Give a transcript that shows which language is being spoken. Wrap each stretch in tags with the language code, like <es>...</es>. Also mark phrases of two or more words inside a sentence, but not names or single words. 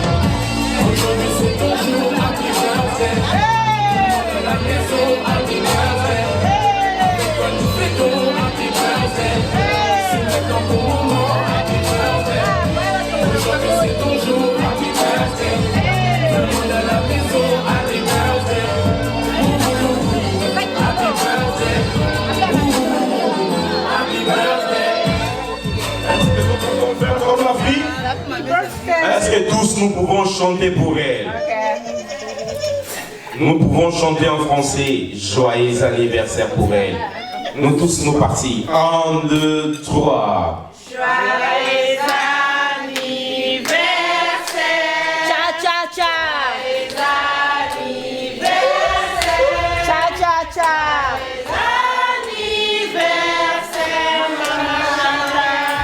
<fr>Aujourd'hui c'est ton jour,</fr> <en>happy birthday.</en> <fr>De la maison,</fr> <en>happy birthday.</en> <fr>Avec toi nous fêtons,</fr> <en>happy birthday.</en> <fr>C'est maintenant ton moment,</fr> <en>happy birthday.</en> <fr>Aujourd'hui c'est ton jour,</fr> <en>happy birthday.</en> <fr>Tout le monde à la maison,</fr> <en>happy birthday. Happy birthday. Happy birthday.</en> <fr>Est-ce que nous pouvons faire comme la fille? Est-ce que tous nous pouvons chanter pour elle? Nous pouvons chanter en français. Joyeux anniversaire pour elle. Nous tous nous partis. 1, 2, 3. Joyeux anniversaire. Cha cha cha. Joyeux anniversaire. Cha cha cha. Anniversaire, Maman Chantal.</fr>